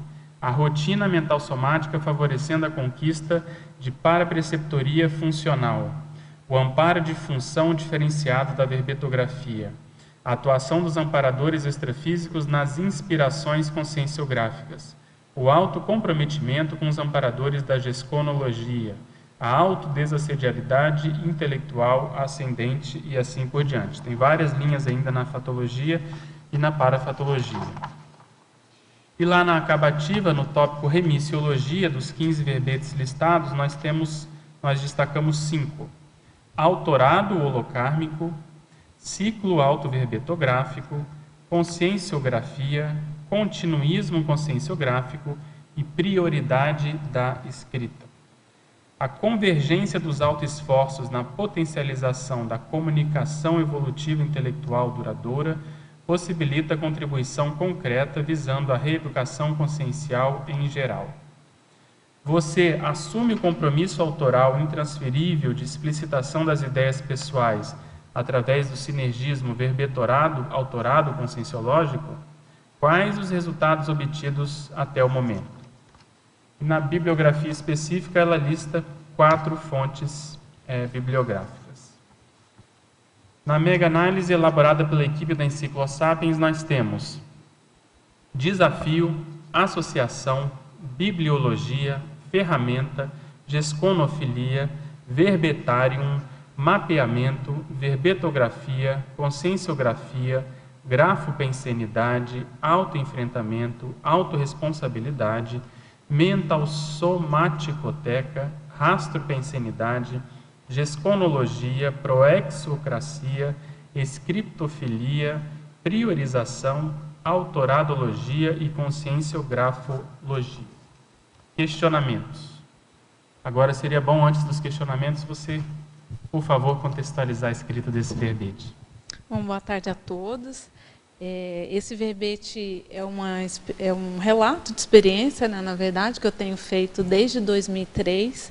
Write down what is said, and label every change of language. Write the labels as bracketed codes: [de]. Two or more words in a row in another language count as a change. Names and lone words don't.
[pt] a rotina mental somática favorecendo a conquista de parapreceptoria funcional, o amparo de função diferenciado da verbetografia, a atuação dos amparadores extrafísicos nas inspirações conscienciográficas, o autocomprometimento com os amparadores da gesconologia, a autodesassedialidade intelectual ascendente e assim por diante. Tem várias linhas ainda na fatologia e na parafatologia. E lá na acabativa, no tópico remissiologia, dos 15 verbetes listados, nós destacamos 5. Autorado holocármico, ciclo autoverbetográfico, conscienciografia, continuismo conscienciográfico e prioridade da escrita. A convergência dos autoesforços na potencialização da comunicação evolutiva intelectual duradoura possibilita a contribuição concreta visando a reeducação consciencial em geral. Você assume o compromisso autoral intransferível de explicitação das ideias pessoais através do sinergismo verbetorado, autorado conscienciológico? Quais os resultados obtidos até o momento? Na bibliografia específica, ela lista 4 fontes bibliográficas. Na mega-análise elaborada pela equipe da Encyclosapiens, nós temos desafio, associação, bibliologia, ferramenta, gesconofilia, verbetarium, mapeamento, verbetografia, conscienciografia, grafopensenidade, autoenfrentamento, autorresponsabilidade, mental somaticoteca, rastropensenidade, gesconologia, proexocracia, escriptofilia, priorização, autoradologia e conscienciografologia. Questionamentos. Agora seria bom, antes dos questionamentos, você, por favor, contextualizar a escrita desse verbete. Bom, boa tarde a todos. Esse verbete é um relato de experiência, né, na verdade, que eu tenho feito desde 2003.